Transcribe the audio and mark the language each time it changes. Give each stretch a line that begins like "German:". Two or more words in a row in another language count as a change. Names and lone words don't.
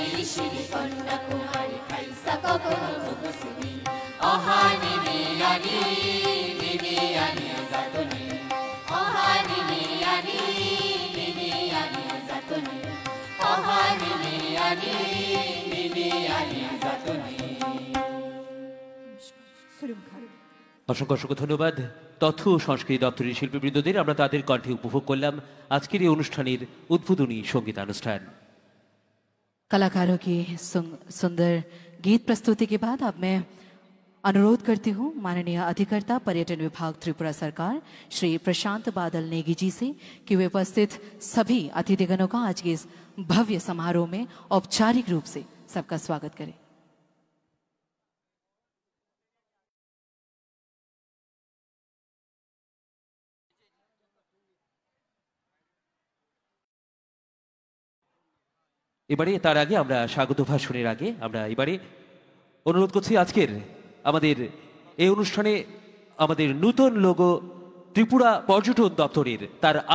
Kok Borok: শিরি কন্যা কুমারী খাইসা কখনো মুখশ্রী অহা নিবিয়ানি নিবিয়ানি জাতুনি অহা নিবিয়ানি নিবিয়ানি জাতুনি অহা নিবিয়ানি নিবিয়ানি জাতুনি।
Bangla: অসংখ্য অসংখ্য ধন্যবাদ তথ্য ও সংস্কৃতি দপ্তরের শিল্পীবৃন্দদের। আমরা তাদের কণ্ঠে উপভোগ করলাম আজকের এই অনুষ্ঠানের উদ্বোধনী সঙ্গীতানুষ্ঠান।
Hindi: कलाकारों की सुंदर गीत प्रस्तुति के बाद अब मैं अनुरोध करती हूँ माननीय अधिकर्ता पर्यटन विभाग त्रिपुरा सरकार श्री प्रशांत बादल नेगी जी से कि वे उपस्थित सभी अतिथिगणों का आज के इस भव्य समारोह में औपचारिक रूप से सबका स्वागत करें।
Bangla: এবারে তার আগে আমরা স্বাগত ভাষণের আগে আমরা এবারে অনুরোধ করছি আজকের আমাদের এই অনুষ্ঠানে আমাদের নতুন লোগো ত্রিপুরা পর্যটন দপ্তরের তার